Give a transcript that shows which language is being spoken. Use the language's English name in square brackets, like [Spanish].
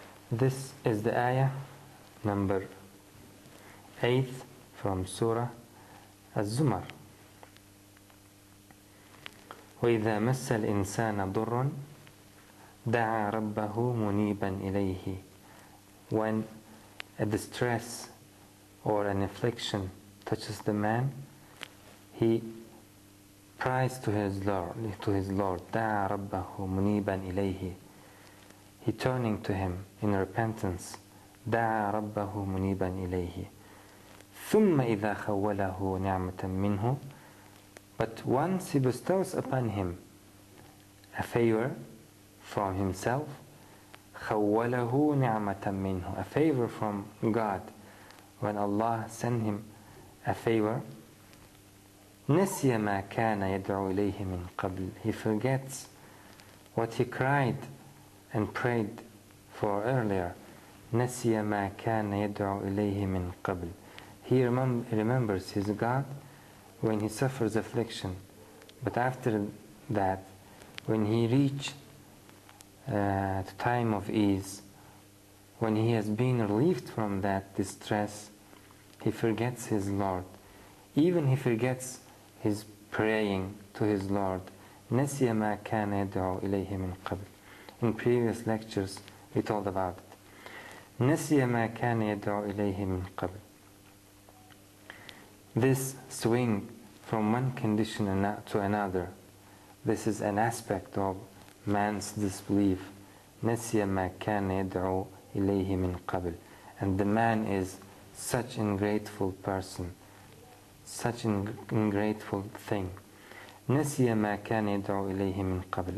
[English] This is the ayah number 8 from Surah Az-Zomar. [Arabic] وإذا مس الإنسان ضر دعا ربه منيبا إليه. [English] When a distress or an affliction touches the man, he cries to his Lord, [Arabic] دعا ربه منيبا إليه. [English] He turning to him in repentance, [Arabic] دعا ربه منيبا إليه. ثم إذا خوله نعمة منه. [English] But once he bestows upon him a favor from himself, [Arabic] خوله نعمة منه, [English] a favor from God. When Allah sent him a favor, [Arabic] نسي ما كان يدعو إليه من قبل. [English] He forgets what he cried and prayed for earlier. [Arabic] نسي ما كان يدعو إليه من قبل. [English] He remembers his God when he suffers affliction, but after that, when he reaches the time of ease, when he has been relieved from that distress, he forgets his Lord. Even he forgets his praying to his Lord. [Arabic] نسي ما كان يدعو إليه من قبل. [English] In previous lectures we told about it. [Arabic] نسي ما كان يدعو إليه من قبل. [English] This swing from one condition to another, this is an aspect of man's disbelief. [Arabic] نسي ما كان يدعو إليه من قبل. [English] And the man is such an ungrateful person, such an ungrateful thing. [Arabic] نسي ما كان يدعو إليه من قبل.